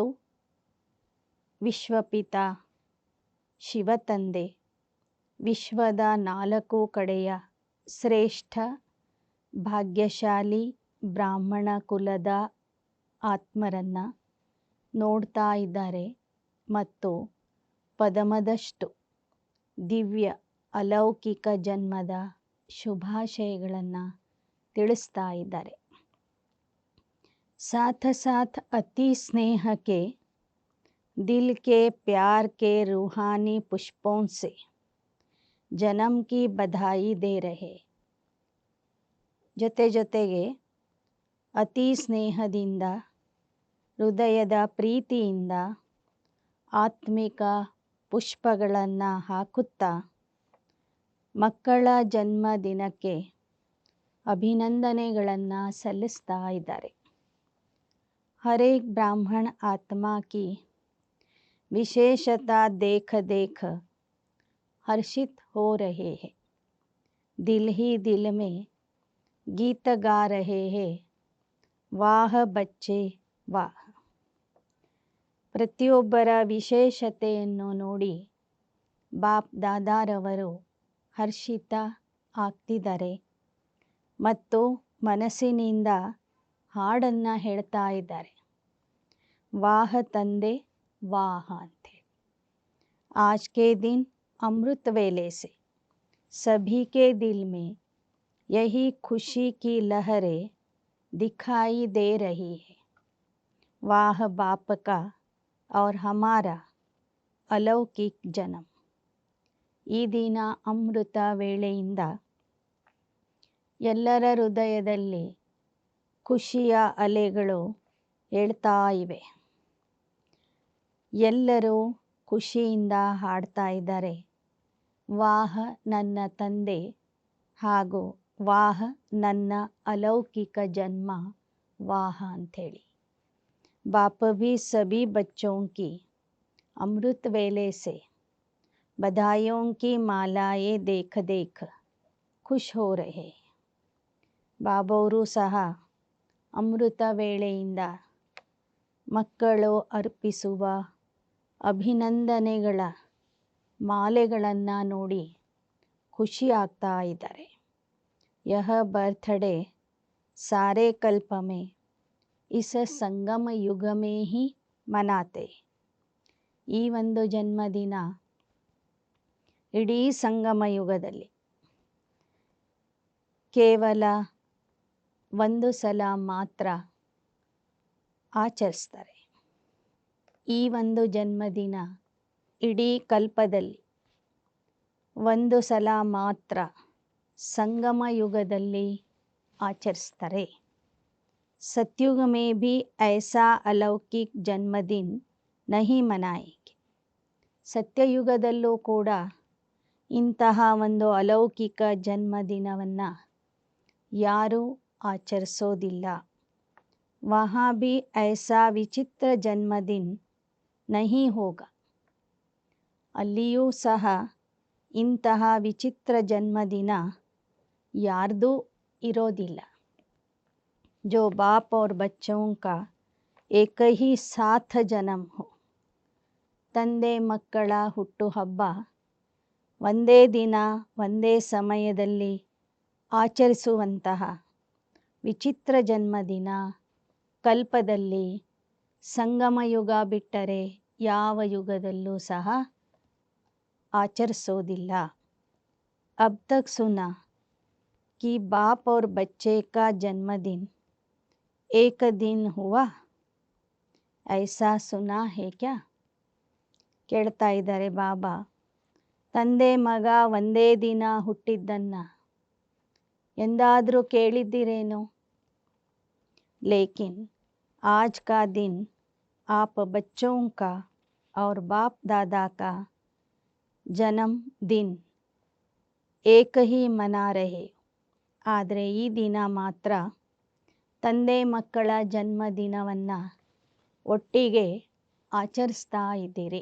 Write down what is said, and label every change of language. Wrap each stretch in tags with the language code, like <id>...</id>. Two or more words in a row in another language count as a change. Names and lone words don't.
<kn>ವಿಶ್ವಪಿತ ಶಿವತಂದೆ, ವಿಶ್ವದ 4 ಕಡೆಯ ಶ್ರೇಷ್ಠ ಭಾಗ್ಯಶಾಲಿ ಬ್ರಾಹ್ಮಣ ಕುಲದ ಆತ್ಮರನ್ನು ನೋಡ್ತಾ ಇದ್ದಾರೆ ಮತ್ತು ಪದಮದಷ್ಟು ದಿವ್ಯ ಅಲೌಕಿಕ ಜನ್ಮದ ಶುಭಾಶಯಗಳನ್ನು ತಿಳಿಸ್ತಾ ಇದ್ದಾರೆ.</kn> <hi>साथ साथ अति स्नेह के दिल के प्यार के रूहानी पुष्पों से जन्म की बधाई दे रहे.</hi> <kn>ಜೊತೆ ಜೊತೆಗೆ ಅತಿ ಸ್ನೇಹದಿಂದ, ಹೃದಯದ ಪ್ರೀತಿಯಿಂದ ಆತ್ಮಿಕ ಪುಷ್ಪಗಳನ್ನು ಹಾಕುತ್ತಾ ಮಕ್ಕಳ ಜನ್ಮದಿನಕ್ಕೆ ಅಭಿನಂದನೆಗಳನ್ನು ಸಲ್ಲಿಸ್ತಾ ಇದ್ದಾರೆ.</kn> <hi>हर एक ब्राह्मण आत्मा की विशेषता देख देख हर्षित हो रहे हैं. दिल ही दिल में गीत गा रहे हैं, वाह बच्चे वाह.</hi> <kn>ಪ್ರತಿಯೊಬ್ಬರ ವಿಶೇಷತೆಯನ್ನು ನೋಡಿ ಬಾಪ್ ದಾದಾರವರು ಹರ್ಷಿತ ಆಗ್ತಿದ್ದಾರೆ ಮತ್ತು ಮನಸ್ಸಿನಿಂದ ಹಾಡನ್ನು ಹೇಳ್ತಾ ಇದ್ದಾರೆ. ವಾಹ ತಂದೆ ವಾಹ ಅಂತೆ.</kn> <hi>आज के दिन अमृत वेले से सभी के दिल में यही खुशी की लहरें दिखाई दे रही है. वाह बाप का और हमारा अलौकिक जन्म.</hi> <kn>ಈ ದಿನ ಅಮೃತ ವೇಳೆಯಿಂದ ಎಲ್ಲರ ಹೃದಯದಲ್ಲಿ ಖುಷಿಯ ಅಲೆಗಳು ಹೇಳ್ತಾ ಇವೆ. ಎಲ್ಲರೂ ಖುಷಿಯಿಂದ ಹಾಡ್ತಾ ಇದ್ದಾರೆ, ವಾಹ ನನ್ನ ತಂದೆ ಹಾಗೂ ವಾಹ ನನ್ನ ಅಲೌಕಿಕ ಜನ್ಮ ವಾಹ ಅಂಥೇಳಿ.</kn> <hi>बाप भी सभी बच्चों की अमृत वेले से बधाइयों की मालाएं देख देख खुश हो रहे.</hi> <kn>ಬಾಬೋರು ಸಹ ಅಮೃತ ವೇಳೆಯಿಂದ ಮಕ್ಕಳು ಅರ್ಪಿಸುವ ಅಭಿನಂದನೆಗಳ ಮಾಲೆಗಳನ್ನು ನೋಡಿ ಖುಷಿ ಆಗ್ತಾ ಇದ್ದಾರೆ.</kn> <hi>ಯಹ बर्थडे सारे कल्प में इस संगम युग में ही मनाते.</hi> <kn>ಈ ಒಂದು ಜನ್ಮದಿನ ಇಡೀ ಸಂಗಮ ಯುಗದಲ್ಲಿ ಕೇವಲ ಒಂದು ಸಲ ಮಾತ್ರ ಆಚರಿಸ್ತಾರೆ. ಈ ಒಂದು ಜನ್ಮದಿನ ಇಡೀ ಕಲ್ಪದಲ್ಲಿ ಒಂದು ಸಲ ಮಾತ್ರ ಸಂಗಮ ಯುಗದಲ್ಲಿ ಆಚರಿಸ್ತಾರೆ.</kn> <hi>सतयुग में भी ऐसा अलौकिक जन्मदिन नहीं मनाएंगे.</hi> <kn>ಸತ್ಯಯುಗದಲ್ಲೂ ಕೂಡ ಇಂತಹ ಒಂದು ಅಲೌಕಿಕ ಜನ್ಮದಿನವನ್ನು ಯಾರೂ ಆಚರಿಸೋದಿಲ್ಲ.</kn> <hi>वहाँ भी ऐसा विचित्र जन्मदिन नहीं होगा.</hi> <kn>ಅಲ್ಲಿಯೂ ಸಹ ಇಂತಹ ವಿಚಿತ್ರ ಜನ್ಮದಿನ ಯಾರ್ದೂ ಇರೋದಿಲ್ಲ.</kn> <hi>जो बाप और बच्चों का एक ही साथ जन्म हो.</hi> <kn>ತಂದೆ ಮಕ್ಕಳ ಹುಟ್ಟುಹಬ್ಬ ಒಂದೇ ದಿನ ಒಂದೇ ಸಮಯದಲ್ಲಿ ಆಚರಿಸುವಂತಹ ವಿಚಿತ್ರ ಜನ್ಮದಿನ ಕಲ್ಪದಲ್ಲಿ ಸಂಗಮ ಯುಗ ಬಿಟ್ಟರೆ ಯಾವ ಯುಗದಲ್ಲೂ ಸಹ ಆಚರಿಸೋದಿಲ್ಲ.</kn> <hi>अब तक सुना कि बाप और बच्चे का जन्मदिन एक दिन हुआ, ऐसा सुना है क्या?</hi> <kn>ಕೇಳ್ತಾ ಇದ್ದಾರೆ ಬಾಬಾ. ತಂದೆ ಮಗ ಒಂದೇ ದಿನ ಹುಟ್ಟಿದ್ದನ್ನು ಎಂದಾದರೂ ಕೇಳಿದ್ದೀರೇನು?</kn> <hi>लेकिन आज का दिन आप बच्चों का और बाप दादा का जन्मदिन एक ही मना रहे.</hi> <kn>ಆದರೆ ಈ ದಿನ ಮಾತ್ರ ತಂದೆ ಮಕ್ಕಳ ಜನ್ಮದಿನವನ್ನು ಒಟ್ಟಿಗೆ ಆಚರಿಸ್ತಾ ಇದ್ದೀರಿ.</kn>